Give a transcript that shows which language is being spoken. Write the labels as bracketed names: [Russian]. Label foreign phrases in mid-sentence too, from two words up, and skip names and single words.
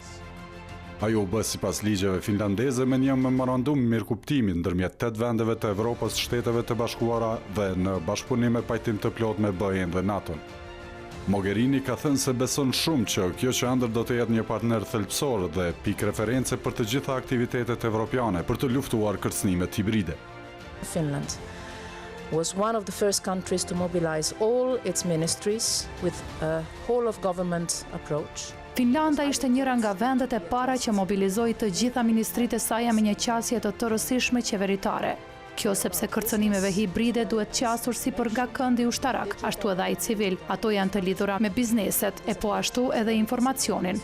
[Albanian] Ajo u bë sipas ligjeve finlandeze me një memorandum mirëkuptimi ndërmjet 8 vendeve të Evropës, Shteteve të Bashkuara dhe në bashkëpunim me pajtim të plot me BE-n dhe NATO-n. Mogherini ka thënë se beson shumë që kjo qendër do të jetë një partner thelbësor dhe pikë reference për të gjitha aktivitetet evropiane për të luftuar kërcënimet hibride. [English] Finland was one of the first countries to mobilize all its ministries with a whole of government approach. [Albanian] Finlanda ishte njëra nga vendet e para që mobilizoi të gjitha ministritë e saj me një qasje të tërësishme qeveritare. Kjo sepse kërcënimeve hibride duhet qasur si për nga këndi ushtarak, ashtu edhe ai civil. Ato janë të lidhura me bizneset, e po ashtu edhe informacionin.